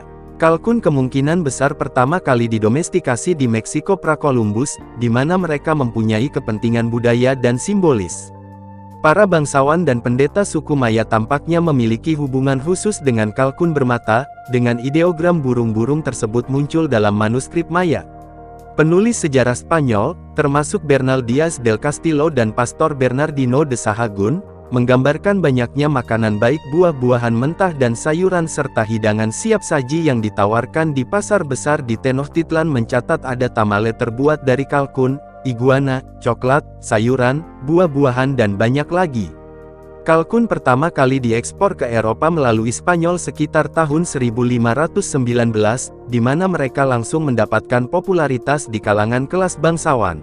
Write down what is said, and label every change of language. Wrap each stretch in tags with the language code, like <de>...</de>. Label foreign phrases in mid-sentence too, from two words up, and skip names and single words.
<id>Kalkun kemungkinan besar pertama kali didomestikasi di Meksiko pra-Columbus, di mana mereka mempunyai kepentingan budaya dan simbolis. Para bangsawan dan pendeta suku Maya tampaknya memiliki hubungan khusus dengan kalkun bermata, dengan ideogram burung-burung tersebut muncul dalam manuskrip Maya. Penulis sejarah Spanyol, termasuk Bernal Díaz del Castillo dan Pastor Bernardino de Sahagún, menggambarkan banyaknya makanan baik, buah-buahan mentah dan sayuran serta hidangan siap saji yang ditawarkan di pasar besar di Tenochtitlan, mencatat ada tamale terbuat dari kalkun, iguana, coklat, sayuran, buah-buahan dan banyak lagi. Kalkun pertama kali diekspor ke Eropa melalui Spanyol sekitar tahun 1519, di mana mereka langsung mendapatkan popularitas di kalangan kelas bangsawan.</id>